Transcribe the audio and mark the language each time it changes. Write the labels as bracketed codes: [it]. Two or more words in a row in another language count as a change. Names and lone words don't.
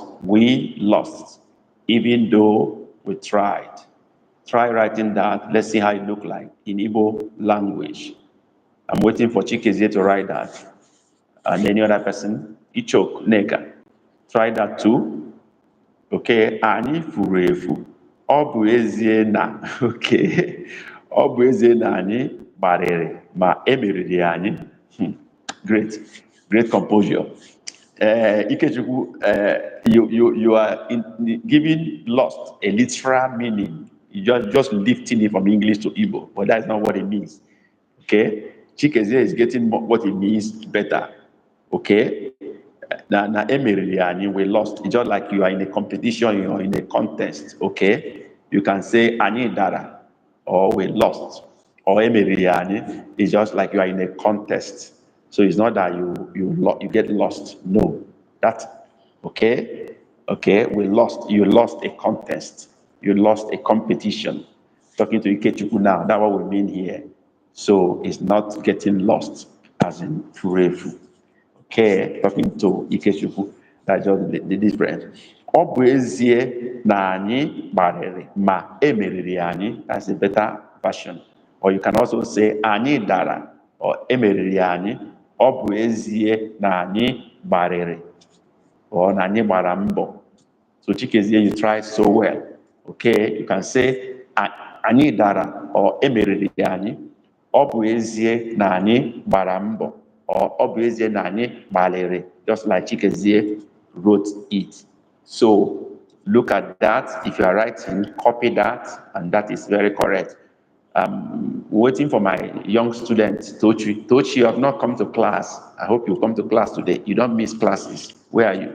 [en] We lost even though we tried. Try writing that. Let's see how it look like in Igbo language. I'm waiting for Chikezie to write that. And any other person, Ichok, Nega. Try that too. [ig] Okay, anyị furu efu. Ọ bụ ezie na, okay. Ọ bụ ezie na anyị gbarịrị ma emeriri anyị. [en] Great composure. Ikechukwu, you are giving lost a literal meaning. You just lifting it from English to Igbo, but that's not what it means. Okay, Chikezie is getting what it means better. [ig] Okay, Na emeriri anyị, [en] we lost. It's just like you are in a competition, you are in a contest, okay? You can say [ig] anyị dara, [en] or we lost, or [ig] emeriri anyị. [en] It's just like you are in a contest. So it's not that you get lost. No, that, okay? Okay, we lost. You lost a contest. You lost a competition. Talking to Ikechukwu now, that's what we mean here. So it's not getting lost, as in furefu. Okay, talking to Ikechukwu, that's just the difference. [ig] Ọ bụ ezie na anyị gbarịrị ma emeriri anyị, [en] that's a better version. Or you can also say [ig] anyị dara [en] or [ig] emeriri anyị. Ọ bụ ezie na anyị gbarịrị or na anyị gbara mbọ. [en] So Chikezie, you try so well. Okay, you can say [ig] anyị dara [en] or [ig] emeriri anyị. Ọ bụ ezie na anyị gbara mbọ. Or ọ bụ ezie na anyị gbalịrị, [en] just like Chikezie wrote it. So look at that. If you are writing, copy that, and that is very correct. Waiting for my young student, Tochi. Tochi, you have not come to class. I hope you come to class today. You don't miss classes. Where are you?